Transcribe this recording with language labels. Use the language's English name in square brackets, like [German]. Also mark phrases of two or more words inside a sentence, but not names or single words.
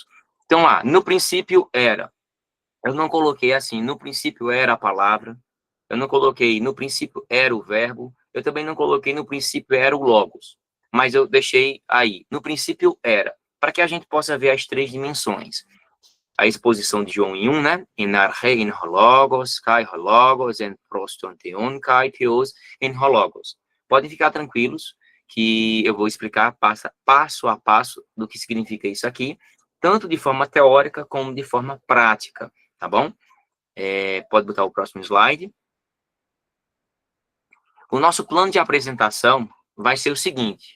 [Portuguese] Então, lá, no princípio era. Eu não coloquei assim, no princípio era a palavra. Eu não coloquei no princípio era o verbo. Eu também não coloquei no princípio era o logos. Mas eu deixei aí, no princípio era, para que a gente possa ver as três dimensões. A exposição de João em 1, né? [Greek] Ἐν ἀρχῇ ἦν ὁ λόγος, καὶ ὁ λόγος ἦν πρὸς τὸν θεόν, καὶ θεὸς ἦν ὁ λόγος. [Portuguese] Podem ficar tranquilos que eu vou explicar passo a passo do que significa isso aqui, tanto de forma teórica como de forma prática, tá bom? Pode botar o próximo slide. O nosso plano de apresentação vai ser o seguinte.